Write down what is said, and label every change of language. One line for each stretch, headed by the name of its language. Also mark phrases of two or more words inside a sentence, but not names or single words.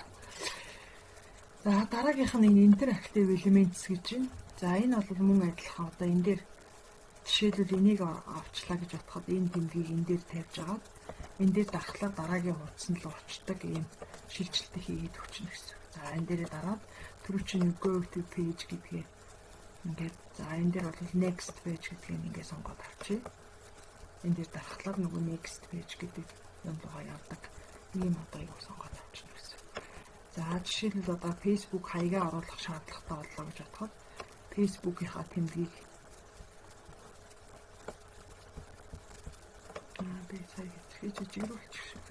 Mongolian: За дараагийнх нь энэ интерактив elements гэж байна. За энэ бол мөн адилхан одоо энэ дээр жишээлбэл энийг авчлаа гэж бодоход энэ тэмдгийг энэ дээр тавьж агаад энэ дээр дарахлаар дараагийн хуудсанд л очдог ийм шилжилтийг хийгээд өгчнө гэсэн. За энэ дээрээ дараад түрүүчний
English: go to page
Mongolian: гэдгээ ингээд за энэ дээр бол
English: next page
Mongolian: гэдгийг ингээд сонгоод авчи. Энэ дээр дарахлаар нөгөө
English: next page
Mongolian: гэдэг юм руугаа явдаг. Ийм одоо юу сонгоод авчихна гэсэн. За жишээлбэл одоо Facebook хаягаа оруулах шаардлагатай боллоо гэж бодоход Facebook-ийнхаа тэмдгийг би сая хийж жижигрүүлчих.